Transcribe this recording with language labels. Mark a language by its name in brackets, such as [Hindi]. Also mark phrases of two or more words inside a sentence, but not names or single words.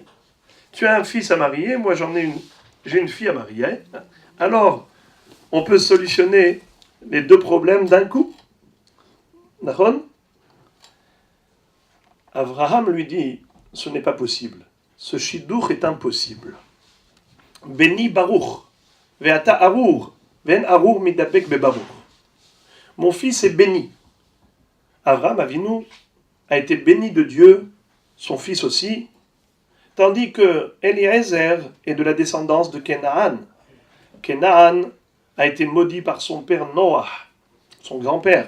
[French] Tu as un fils à marier, moi j'ai une fille à marier. Alors, on peut solutionner les deux problèmes d'un coup. D'accord? Abraham lui dit, ce n'est pas possible. Ce shidduch est impossible. [Hebrew] בני ברוך, ואתה ארור, ואין ארור מתדבק בברוך. [French] Mon fils est béni. Avraham Avinu a été béni de Dieu, son fils aussi, tandis que Eliezer est de la descendance de Kenaan. Kenaan a été maudit par son père Noah, son grand-père.